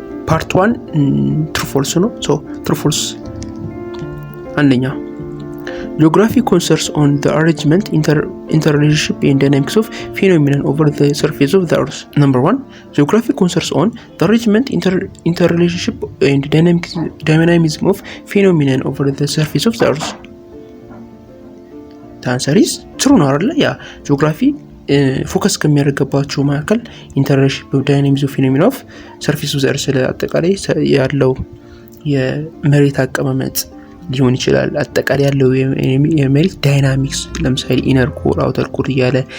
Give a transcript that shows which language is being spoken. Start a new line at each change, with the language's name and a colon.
English: ፓርት 1 ትሩ ፎልስ ነው። ትሩ ፎልስ አንደኛ Geography concerns on the arrangement, interrelationship and dynamics of phenomena over the surface of the earth. Number 1. Geography concerns on the arrangement, interrelationship and dynamism of phenomena over the surface of the earth. The answer is true
Amharic: ነው አይደል? ያ ጂኦግራፊ ፎከስ ከሚያደርግባቸው መካከል
English: ኢንተርሬሌሽንሺፕ ዳይናሚክስ ኦፍ ፊኖሜና ኦፍ ሰርፌስ ኦፍ ዘ እርዝ
Amharic: አጠቃላይ ያለው የመሬት አቀማመጥ ሊሆን ይችላል። አጠቃላይ ያለው የመሬት ዳይናሚክስ ለምሳሌ ኢነር ኮር አውተር ኮር እያለ